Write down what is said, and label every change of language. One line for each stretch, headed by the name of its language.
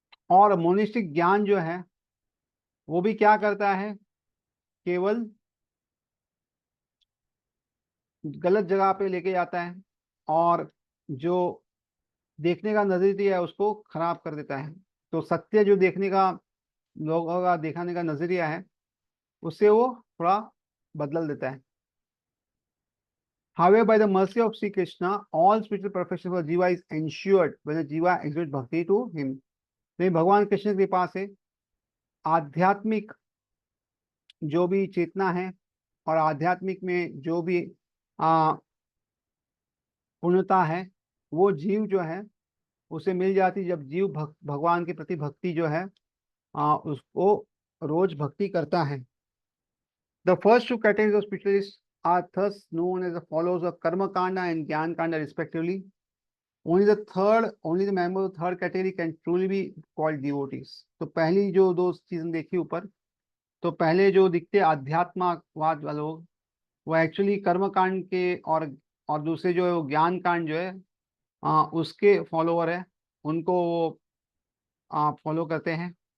Hindi: और मोनिस्टिक ज्ञान जो है वो भी क्या करता है, केवल गलत जगह पे लेके जाता है और जो देखने का नजरिया है उसको खराब कर देता है। तो सत्य जो देखने का, लोगों का दिखाने का नजरिया है, उससे वो थोड़ा बदल देता है।
English: However, by the mercy of Sri Krishna, all spiritual perfection for Jiva is ensured when the Jiva exhibits bhakti to him.
Hindi: लेकिन भगवान कृष्ण की कृपा से आध्यात्मिक जो भी चेतना है और आध्यात्मिक में जो भी पूर्णता है वो जीव जो है उसे मिल जाती जब जीव भगवान के प्रति भक्ति जो है उसको रोज भक्ति करता है।
English: The first two categories of spiritualists are thus known as the followers of Karma Kanda and Gyan Kanda respectively. Only the member of the third category can truly be called devotees.
Hindi: तो पहली जो दो चीजें देखी ऊपर, तो पहले जो दिखते अध्यात्मवाद वाले लोग वो एक्चुअली कर्म कांड के और दूसरे जो है वो ज्ञान कांड जो है उसके फॉलोअर है, उनको वो फॉलो करते हैं।